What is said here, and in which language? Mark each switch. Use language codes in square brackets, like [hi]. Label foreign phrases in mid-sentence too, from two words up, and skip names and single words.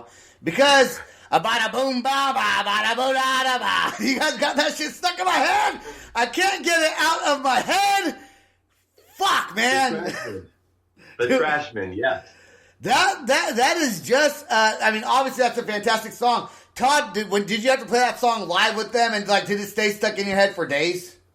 [en] Because bada boom ba ba bada bo da da ba. You guys got that shit stuck in my head. I can't get it out of my head. Fuck, man. The Trashmen, yes. That is just. I mean, obviously that's a fantastic song. Todd, did you have to play that song live with them, and like, did it stay stuck in your head for days?